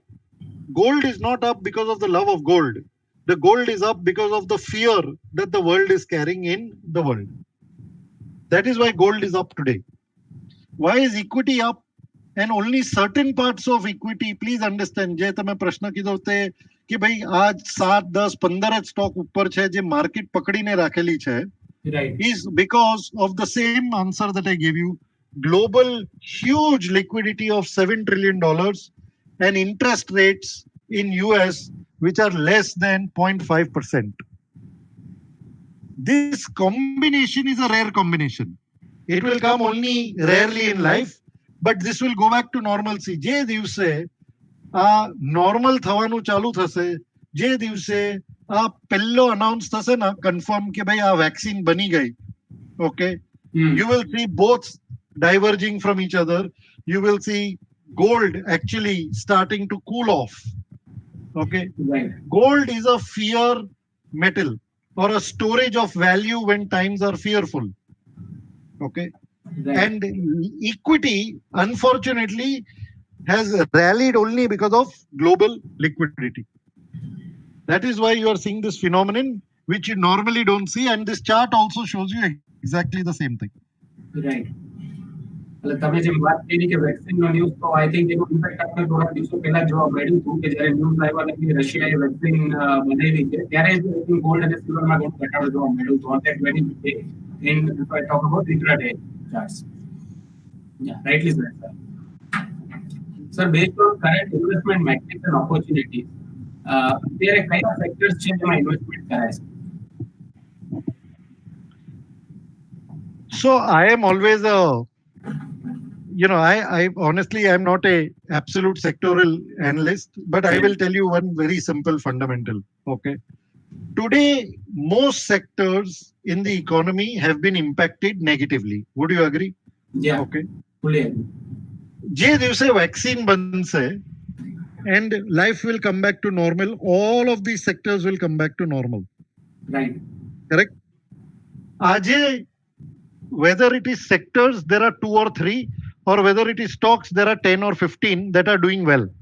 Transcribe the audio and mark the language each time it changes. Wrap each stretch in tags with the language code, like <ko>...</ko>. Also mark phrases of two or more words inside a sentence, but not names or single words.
<en>Gold is not up because of the love of gold. The gold is up because of the fear that the world is carrying in the world. That is why gold is up today. Why is equity up? And only certain parts of equity, please understand,</en> <gu>જે તમે પ્રશ્ન કીધો તે કે ભાઈ આજ 7, 10, 15 જ સ્ટોક ઉપર છે જે માર્કેટ પકડીને રાખેલી છે,</gu> <en>Right. is because of the same answer that I gave you. Global huge liquidity of $7 trillion and interest rates in US which are less than 0.5%. This combination is a rare combination. It will come only rarely in life, but this will go back to normalcy.</en> <gu>જે દિવસે આ નોર્મલ થવાનું ચાલુ થશે, જે દિવસે આ પહેલો અનાઉન્સ થશે ને કન્ફર્મ કે ભાઈ આ વેક્સિન બની ગઈ,</gu> <en>okay, you will see both diverging from each other. You will see gold actually starting to cool off. Okay, Right. gold is a fear metal or a storage of value when times are fearful. Okay, Right. and equity unfortunately has rallied only because of global liquidity. That is why you are seeing this phenomenon which you normally don't see, and this chart also shows you exactly the same thing. Right.</en> <gu>એટલે તમે જેમ વાત કરી કે વેક્સિનનો ન્યૂઝ, તો</gu> <en>I think</en> <gu>એનું ઇમ્પેક્ટ આપણે થોડા દિવસો પહેલા જોવા મળ્યું હતું કે જ્યારે ન્યૂઝ આવ્યા કે રશિયાએ વેક્સિન બનાવી છે, ત્યારે ગોલ્ડ અને સિલ્વરમાં ઘણો ઘટાડો જોવા મળ્યો હતો</gu> <en>on that very day in, if I talk about intraday charts. Yeah, rightly said, sir. Sir, based on current investment metrics and opportunities,</en> <gu>અત્યારે કયા સેક્ટર્સ છે જેમાં ઇન્વેસ્ટમેન્ટ કરાય છે?</gu> <en>So I am always I honestly I'm not a absolute sectoral analyst, but I will tell you one very simple fundamental. Okay, today most sectors in the economy have been impacted negatively. Would you agree? Yeah, Okay. fully agree.</en> <gu>જે દિવસે વેક્સિન બનશે</gu> <en>and life will come back to normal, all of these sectors will come back to normal. Right. Correct? આજે whether it is sectors, there are 2 or 3, or whether it is stocks, there are 10 or 15 that are doing well.</en>